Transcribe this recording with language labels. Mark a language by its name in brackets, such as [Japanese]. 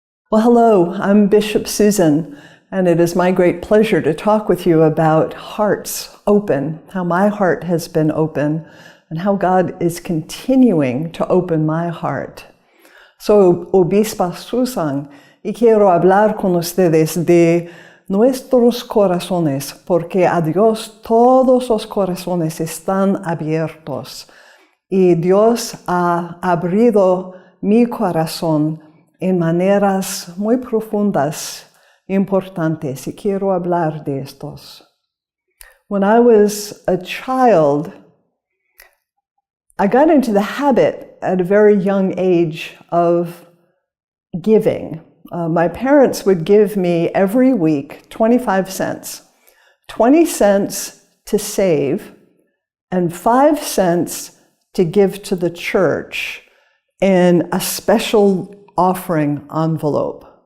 [English] Well, hello, I'm Bishop Susan, and it is my great pleasure to talk with you about hearts open, how my heart has been open, and how God is continuing to open my heart. [Spanish] Soy Obispa Susan y quiero hablar con ustedes de nuestros corazones, porque a Dios todos los corazones están abiertos. Y Dios ha abrido mi corazón en maneras muy profundas, importantes, y quiero hablar de estos. [English] When I was a child, I got into the habit at a very young age of giving. My parents would give me every week 25 cents, 20 cents to save, and 5 cents to give to the church in a special offering envelope.